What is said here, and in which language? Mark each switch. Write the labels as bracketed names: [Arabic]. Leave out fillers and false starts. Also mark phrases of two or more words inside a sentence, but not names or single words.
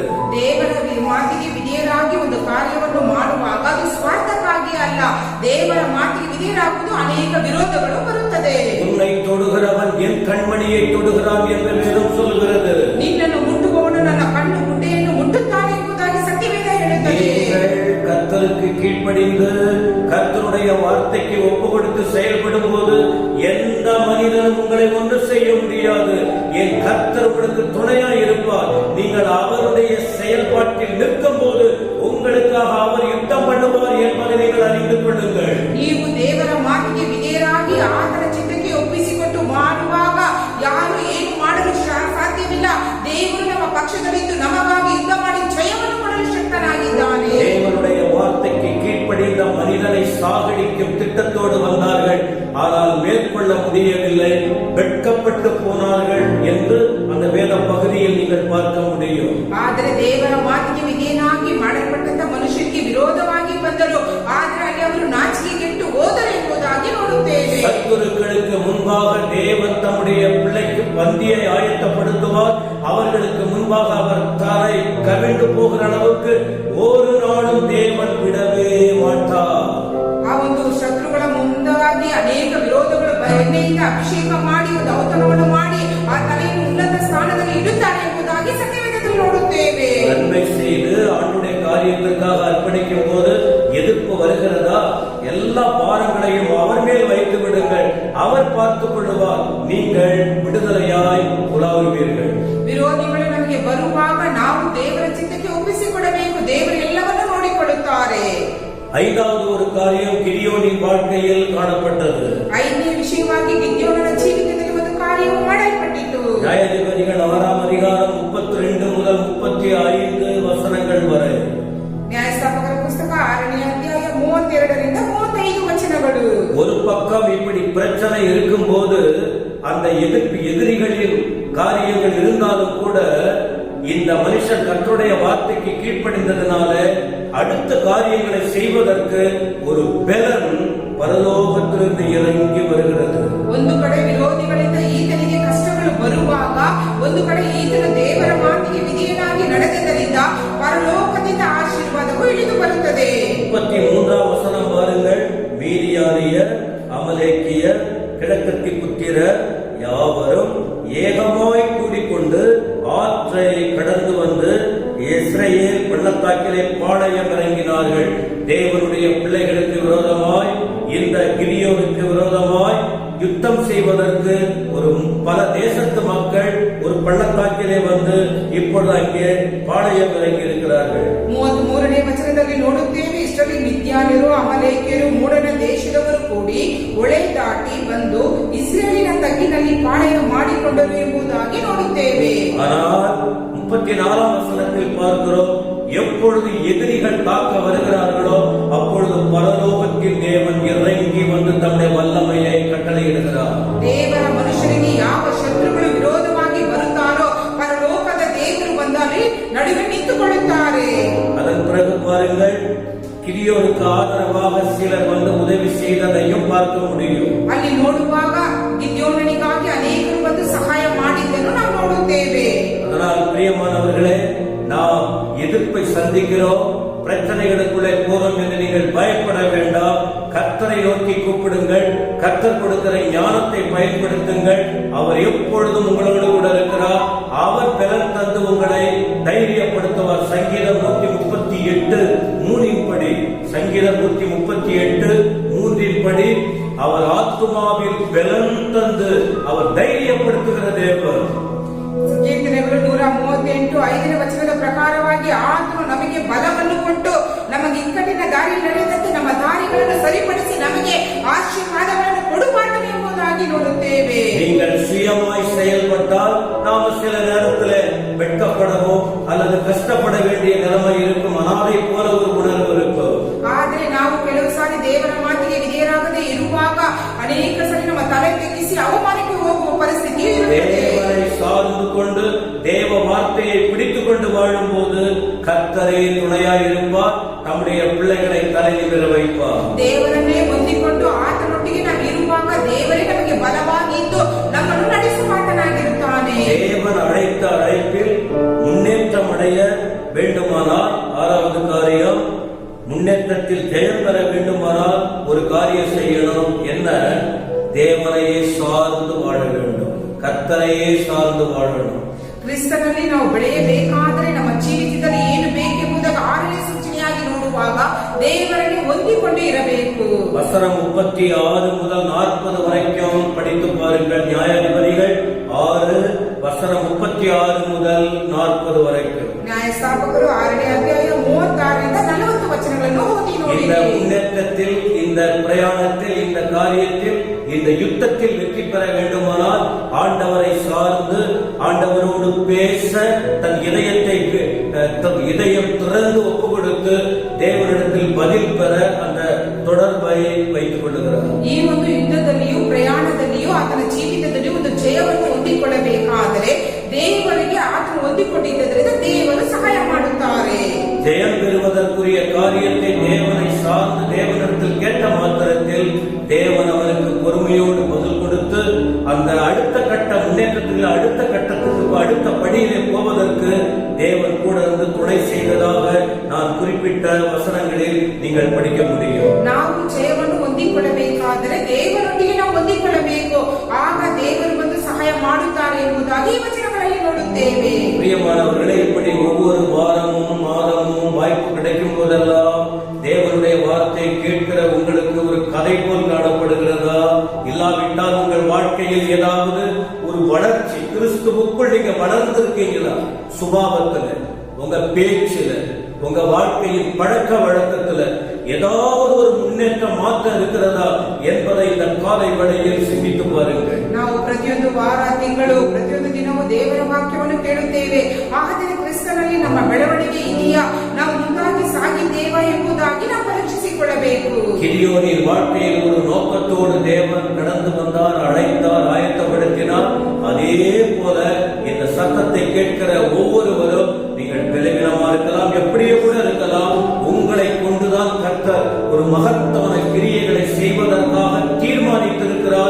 [Kannada] ದೇವರ ಮಾತಿಗೆ ವಿಧೇಯರಾಗಿ ಒಂದು ಕಾರ್ಯವನ್ನು ಮಾಡುವಾಗ ಅದು ಸ್ವಾರ್ಥಕ್ಕಾಗಿ ಅಲ್ಲ, ದೇವರ ಮಾತಿಗೆ ವಿಧೇಯರಾಗುವುದು ಅನೇಕ ವಿರೋಧಗಳು ಬರುತ್ತದೆ. [Tamil] உன்னை தொடுகிறவன் என் கண்மணியை தொடுகிறான் என்று வேதம் சொல்கிறது. [Kannada] ನಿನ್ನನ್ನು ಮುಟ್ಟುವವನು ನನ್ನ ಕಣ್ಣು ಗುಡ್ಡೆಯನ್ನು ಮುಟ್ಟುತ್ತಾನೆ ಎಂಬುದಾಗಿ ಸತ್ಯವೇದ ಹೇಳುತ್ತದೆ. [Tamil] கர்த்தருக்கு கீழ்ப்படிந்து கர்த்தருடைய வார்த்தைக்கு ஒப்பு கொடுத்து செயல்படும் போது எந்த மனிதனும் உங்களை ஒன்று செய்ய முடியாது. என் கர்த்தர் உங்களுக்கு துணையா இருப்பார். நீங்கள் அவருடைய செயல்பாட்டில் நிற்கும் போது உங்களுக்காக அவர் யுத்தம் பண்ணுவார் என்பதை நீங்கள் அறிந்து கொள்ளுங்கள். [Kannada] ನೀವು ದೇವರ ಮಾತಿಗೆ ವಿಧೇಯರಾಗಿ ಆತನ ಚಿತ್ತಕ್ಕೆ ಒಪ್ಪಿಸಿಕೊಟ್ಟು ಮಾಡುವಾಗ ಯಾರು ಏನು ಮಾಡಲು ಸಾಧ್ಯವಿಲ್ಲ. ದೇವರು ನಮ್ಮ ಪಕ್ಷದಲ್ಲಿದ್ದು ನಮಗಾಗಿ ಯುದ್ಧ ಮಾಡಿ ಜಯವನ್ನು ಕೊಡಲು ಶಕ್ತನಾಗಿದ್ದಾನೆ. [Tamil] தேவனுடைய வார்த்தைக்கு கீழ்ப்படிந்த மனிதனை சாகடிக்கும் திட்டத்தோடு வந்தார்கள். ஆனால் மேற்கொள்ள முடியவில்லை, வெட்கப்பட்டு போனார்கள் என்று அந்த வேத பகுதியில் நீங்கள் பார்க்க முடியும். [Kannada] ಆದರೆ ದೇವರ ಮಾತಿಗೆ ವಿಧೇಯನಾಗಿ ಮಾಡಲ್ಪಟ್ಟಂತ ಮನುಷ್ಯರಿಗೆ ವಿರೋಧವಾಗಿ ಬಂದರು, ಆದರೆ ಅಲ್ಲಿ ಅವರು ನಾಚಿಕೆಗೆಟ್ಟು ಹೋದರು ಎಂಬುದಾಗಿ ನೋಡುತ್ತೇವೆ. [Tamil] சத்துருக்களுக்கு முன்பாக தேவன் தம்முடைய பிள்ளைக்கு பந்தியை ஆயத்தப்படுத்துவார். அவர்களுக்கு முன்பாக அவர் தரை கவிழ்ந்து போகிற அளவுக்கு ஒரு நாளும் தேவன் விடவே மாட்டார். [Kannada] ಆ ಒಂದು ಶತ್ರುಗಳ ಮುಂದಾಗಿ ಅನೇಕ ವಿರೋಧಗಳು ಎಣ್ಣೆಯಿಂದ ಅಭಿಷೇಕ ಮಾಡಿ ಒಂದು ಔತಣವನ್ನು ಮಾಡಿ ಆ ತಲೆಯನ್ನು ಉನ್ನತ ಸ್ಥಾನದಲ್ಲಿ ಇಡುತ್ತಾರೆ ಎಂಬುದಾಗಿ ಸತ್ಯವೇದದಲ್ಲಿ ನೋಡುತ್ತೇವೆ. [Tamil] நன்மை செய்து ஆண்டுடைய காரியத்திற்காக அர்ப்பணிக்கும் போது எதிர்ப்பு வருகிறதா, எல்லா பாரங்களையும் அவர் மேல் வைத்து விடுங்கள், அவர் பார்த்துக் கொள்வார், நீங்கள் விடுதலையாய் உலாவுவீர்கள். [Kannada] ವಿರೋಧಿಗಳು ನಮಗೆ ಬರುವಾಗ ನಾವು ದೇವರ ಚಿತ್ತಕ್ಕೆ ಒಪ್ಪಿಸಿಕೊಡಬೇಕು. ದೇವರು ಎಲ್ಲವನ್ನೂ ನೋಡಿಕೊಳ್ಳುತ್ತಾರೆ. [Tamil] ஐந்தாவது ஒரு காரியம் கிதியோனின் வாழ்க்கையில் காணப்பட்டது. [Kannada] ಐದನೇ ವಿಷಯವಾಗಿ ಗಿದ್ಯೋನನ ಜೀವಿತದಲ್ಲಿ ಒಂದು ಕಾರ್ಯವು ಮಾಡಲ್ಪಟ್ಟಿತು. [Tamil] நியாயாதிபதிகள் 6ஆம் அதிகாரம் 32 முதல் 35 வசனங்கள் வரை. [Kannada] ನ್ಯಾಯಸ್ಥಾಪಕರ ಪುಸ್ತಕ 6ನೇ ಅಧ್ಯಾಯ 32ರಿಂದ 35 ವಚನಗಳು. [Tamil] ஒரு பக்கம் இப்படி பிரச்சனை இருக்கும் போது அந்த எதிரிகளின் காரியங்கள் இருந்தாலும் கூட இந்த மனுஷன் கர்த்தருடைய வார்த்தைக்கு கீழ்ப்படிந்ததனால அடுத்த காரியங்களை செய்வதற்கு ஒரு பலன் பரலோகத்திலிருந்து இறங்கி வருகிறது. [Kannada] ಒಂದು ಕಡೆ ವಿರೋಧಿಗಳಿಂದ ಈತನಿಗೆ ಕಷ್ಟಗಳು ಬರುವಾಗ, ಒಂದು ಕಡೆ ಈತನು ದೇವರ ಮಾತಿಗೆ ವಿಧೇಯನಾಗಿ ನಡೆದದರಿಂದ ಪರಲೋಕದಿಂದ ಆಶೀರ್ವಾದವು ಇಳಿದು ಬರುತ್ತದೆ. [Tamil] 33ஆம் வசனம் பாருங்கள். மீதியானியர், அமலேக்கியர், கிழக்கத்தி புத்திரர் யாவரும் ஏகமாய் கூடிக்கொண்டு ஆற்றை கடந்து வந்து இஸ்ரவேல் பள்ளத்தாக்கிலே பாளையம் இறங்கினார்கள். தேவனுடைய பிள்ளைகளுக்கு விரோதமாய், இந்த கிதியோனுக்கு விரோதமாய் யுத்தம் செய்வதற்கு ஒரு பல தேசத்து மக்கள் ஒரு பள்ளத்தாக்கிலே வந்து இப்பொழுது அங்கே பாளையம் இறங்கி இருக்கிறார்கள். [Kannada] 33ನೇ ವಚನದಲ್ಲಿ ನೋಡುತ್ತೇವೆ, ಇಷ್ಟರಲ್ಲಿ ಮಿದ್ಯಾನ್ಯರು, ಅಮಲೇಕ್ಯರು, ಮೂಡನ ದೇಶದವರು ಕೂಡಿ ಹೊಳೆ ದಾಟಿ ಬಂದು ಇಸ್ರೇಲಿನ ತಗ್ಗಿನಲ್ಲಿ ಪಾಳೆಯ ಮಾಡಿಕೊಂಡರು ಎಂಬುದಾಗಿ ನೋಡುತ್ತೇವೆ. [Tamil] ஆனால் 34ஆம் வசனத்தில் பார்க்கிறோம், எப்பொழுது எதிரிகள் தாக்க வருகிறார்களோ அப்பொழுது பரலோகத்தின் தேவன் இறங்கி வந்து தம்முடைய வல்லமையை கட்டளையிடுகிறார். [Kannada] ದೇವರ ಮನುಷ್ಯರಿಗೆ ಯಾವ ಶತ್ರುಗಳು ವಿರೋಧವಾಗಿ ಬರುತ್ತಾರೋ ಪರಲೋಕದ ದೇವರು ಬಂದಲ್ಲಿ ನಡುವೆ ನಿಂತುಕೊಳ್ಳುತ್ತಾರೆ. [Tamil] அதன் பிறகு பாருங்கள், கிதியோனுக்கு ஆதரவாக சிலர் வந்து உதவி செய்ததையும் பார்க்க முடியும். [Kannada] ಅಲ್ಲಿ ನೋಡುವಾಗ ಗಿದ್ಯೋನನಿಗಾಗಿ ಅನೇಕರು ಬಂದು ಸಹಾಯ ಮಾಡಿದ್ದನ್ನು ನಾವು ನೋಡುತ್ತೇವೆ. [Tamil] அதனால் பிரியமானவர்களே, நாம் எதிர்ப்பை சந்திக்கிறோம், பிரச்சனைகளுக்குள்ளே போறோம் என்று நீங்கள் பயப்பட வேண்டாம். கர்த்தரை நோக்கி கூப்பிடுங்கள், கர்த்தர் கொடுக்கிற ஞானத்தை பயன்படுத்துங்கள். அவர் எப்பொழுதும் உங்களோடு கூட இருக்கிறார். அவர் பலன் தந்து உங்களை தைரியப்படுத்துவார். சங்கீதம் 138:3 படி, சங்கீதம் 138:3 படி அவர் ஆத்துமாவில் பலன் தந்து அவர் தைரியப்படுத்துகிற தேவன். [Kannada] ಕೀರ್ತನೆಗಳು 138:5ನೇ ವಚನದ ಪ್ರಕಾರವಾಗಿ ಆತನು ನಮಗೆ ಬಲವನ್ನು ಕೊಟ್ಟು ನಮಗೆ ಇಕ್ಕಟ್ಟಿನ ದಾರಿ ನಡೆದಂತೆ ನಮ್ಮ ದಾರಿಗಳನ್ನು ಸರಿಪಡಿಸಿ ನಮಗೆ ಆಶೀರ್ವಾದಗಳನ್ನು ಕೊಡುವಾತನು ಎಂಬುದಾಗಿ ನೋಡುತ್ತೇವೆ. [Tamil] நீங்கள் சுயமாய் செயல்பட்டால் நாம் சில நேரத்தில் வெட்கப்படவோ அல்லது கஷ்டப்பட வேண்டிய நிலைமை இருக்கும். அனாதை போல ஒரு உணர்வு இருக்கும். [Kannada] ಆದರೆ ನಾವು ಕೆಲವು ಸಾರಿ ದೇವರ ಮಾತಿಗೆ ವಿಧೇಯರಾಗದೆ ಇರುವಾಗ ಅನೇಕ ಸರಿ ನಮ್ಮ ತಲೆ ತೆಗ್ಗಿಸಿ ಅವಮಾನಕ್ಕೆ ಹೋಗುವ ಪರಿಸ್ಥಿತಿ ಇರುತ್ತದೆ. [Tamil] சார்ந்து கொண்டு தேவ வார்த்தையை பிடித்துக் கொண்டு வாழும் போது கர்த்தரே துணையாய் இருப்பார். நம்முடைய பிள்ளைகளை தலை நிமிர வைப்பார். [Kannada] ದೇವರನ್ನೇ ಹೊಂದಿಕೊಂಡು ಆತನೊಟ್ಟಿಗೆ ನಾವು ಇರುವಾಗ ದೇವರೇ ನಮಗೆ ಬಲವಾಗಿದ್ದು ನಮ್ಮನ್ನು ನಡೆಸುವಾತನಾಗಿರುತ್ತಾನೆ. [Tamil] தேவன் அழைத்த அழைப்பில் முன்னேற்றம் அடைய வேண்டுமானால் 6வது காரியம், முன்னேற்றத்தில் ஜெயம் பெற வேண்டுமானால் ஒரு காரியம் செய்யணும். என்ன? தேவனையே சார்ந்து வாழ வேண்டும், கர்த்தரையே சார்ந்து வாழணும். [Kannada] ಕ್ರಿಸ್ತನಲ್ಲಿ ನಾವು ಬೆಳೆಯಬೇಕಾದರೆ ನಮ್ಮ ಜೀವಿತದಲ್ಲಿ ಏನು ಬೇಕೆಂಬುದಕ್ಕೆ 6ನೇ ಸೂಚನೆಯಾಗಿ ನೋಡುವಾಗ ದೇವರಲ್ಲಿ ಹೊಂದಿಕೊಂಡು ಇರಬೇಕು. [Tamil] வசனம் 36 முதல் 40 வரைக்கும் படித்து பாருங்கள். நியாயாதிபதிகள் 6 வசனம் 36 முதல் 40 வரைக்கும். [Kannada] ನ್ಯಾಯಸ್ಥಾಪಕರು 6ನೇ ಅಧ್ಯಾಯ 36ರಿಂದ 40 ವಚನಗಳನ್ನು ಓದಿ ನೋಡಿ. [Tamil] இந்த முன்னேற்றத்தில், இந்த பிரயாணத்தில், இந்த காரியத்தில், இந்த யுத்தத்தில் வெற்றி பெற வேண்டுமானால் ஆண்டவரை சார்ந்து ஆண்டவரோடு பேச தன் இதயம் திறந்து ஒப்பு கொடுத்து தேவனிடத்தில் பதில் பெற அந்த தொடர்பை வைத்துக் கொள்ளுகிறார். [Kannada] ಈ ಒಂದು ಯುದ್ಧದಲ್ಲಿಯೂ ಪ್ರಯಾಣದಲ್ಲಿಯೂ ಆತನ ಜೀವಿತದಲ್ಲಿ ಒಂದು ಜಯವನ್ನು ಹೊಂದಿಕೊಳ್ಳಬೇಕಾದರೆ ದೇವರಿಗೆ ಆತನು ಹೊಂದಿಕೊಂಡಿದ್ದರಿಂದ ದೇವರು ಸಹಾಯ ಮಾಡುತ್ತಾರೆ. [Tamil] ஜெயம் பெறுவதற்கு கேட்பதற்குரிய காரியத்தை தேவனை சார்ந்து தேவனிடத்தில் கேட்ட மாத்திரத்தில் தேவன் அவனுக்கு பொறுமையோடு பதில் கொடுத்து அந்த அடுத்த கட்ட முன்னேற்றத்தில் அடுத்த கட்டத்துக்கு அடுத்த படியிலே போவதற்கு தேவன் கூட இருந்து துணை செய்ததாக நான் குறிப்பிட்ட ವಚನಗಳಲ್ಲಿ நீங்கள் படிக்க முடியும். [Kannada] ನಾವು ಜಯವನ್ನು ಹೊಂದಿಕೊಳ್ಳಬೇಕಾದರೆ ದೇವರೊಂದಿಗೆ ನಾವು ಹೊಂದಿಕೊಳ್ಳಬೇಕು. ಆಗ ದೇವರು ಬಂದು ಸಹಾಯ ಮಾಡುತ್ತಾರೆ ಎಂಬುದಾಗಿ ಈ ವಚನಗಳಲ್ಲಿ ನೋಡುತ್ತೇವೆ. [Tamil] பிரியமானவர்களே, இப்படி ஒவ்வொரு வாரமும் மாதமும் வாய்ப்பு கிடைக்கும் போதெல்லாம் தேவனுடைய வார்த்தை கேட்கிற உங்களுக்கு ஒரு கதை போல் காணப்படுகிறதா? இல்லாவிட்டால் உங்கள் வாழ்க்கையில் ஏதாவது ஒரு வளர்ச்சி கிறிஸ்துவுக்குள் நீங்க வளர்ந்திருக்கீங்களா? சுபாவத்துல, உங்க பேச்சுல, உங்க வாழ்க்கையின் பழக்க வழக்கத்துல ஏதாவது ஒரு முன்னேற்றம் மாற்றம் இருக்கிறதா என்பதை இந்த காலை வேளையில் சிந்தித்து பாருங்கள். [Kannada] ನಾವು ಪ್ರತಿಯೊಂದು ವಾರ, ತಿಂಗಳು, ಪ್ರತಿಯೊಂದು ದಿನವೂ ದೇವರ ವಾಕ್ಯವನ್ನು ಕೇಳುತ್ತೇವೆ. ಆದರೆ ಕ್ರಿಸ್ತನಲ್ಲಿ ನಮ್ಮ ಬೆಳವಣಿಗೆ ಇದೆಯಾ? ನಾವು ಮುಂದಾಗಿ ಸಾಗಿದ್ದೇವಾ ಎಂಬುದಾಗಿ ನಾವು ಪರೀಕ್ಷಿಸಿಕೊಳ್ಳಬೇಕು. [Tamil] கிதியோனின் வாழ்க்கையில் ஒரு நோக்கத்தோடு தேவன் கடந்து வந்தார், அழைத்தார், ஆயத்தப்படுத்தினார். அதே போல இந்த சத்தத்தை கேட்கிற ஒவ்வொருவரும் நீங்கள் பலவீனமா இருக்கலாம், எப்படியே கூட இருக்கலாம், உங்களை கொண்டுதான் கர்த்தர் ஒரு மகத்தான கிரியைகளை செய்வதற்காக தீர்மானித்திருக்கிறார்.